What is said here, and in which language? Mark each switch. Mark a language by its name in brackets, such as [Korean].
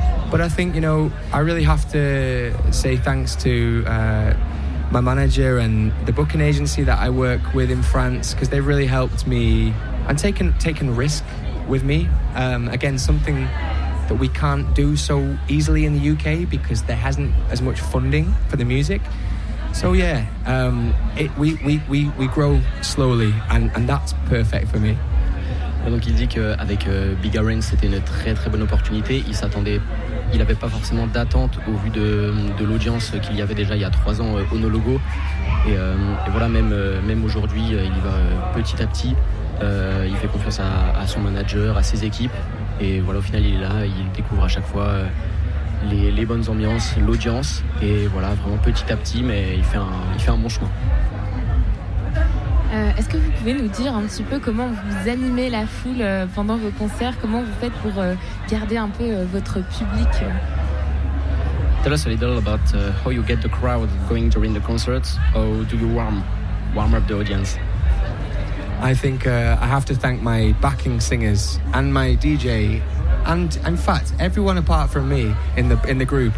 [English] But I think, you know, I really have to say thanks to my manager and the booking agency that I work with in France, because they've really helped me and taken risk with me. Again, something that we can't do so easily in the UK, because there hasn't as much funding for the music. So yeah, we grow slowly, and that's perfect for me. [French] Donc il dit qu'avec Big Aranks, c'était une très très bonne opportunité. Il s'attendait, il n'avait pas forcément d'attente au vu de l'audience qu'il y avait déjà il y a 3 ans au No Logo. Et voilà, même aujourd'hui, il y va petit à petit. Il fait confiance à son manager, à ses équipes. Et voilà, au final, il est là, il découvre à chaque fois les bonnes ambiances, l'audience. Et voilà, vraiment petit à petit, mais il fait un bon chemin. Est-ce que vous pouvez nous dire un petit peu comment vous animez la foule pendant vos concerts? Comment vous faites pour garder un peu votre public? [English] Tell us a little about how you get the crowd going during the concerts. How do you warm up the audience? I think I have to thank my backing singers and my DJ, and in fact everyone apart from me in the group.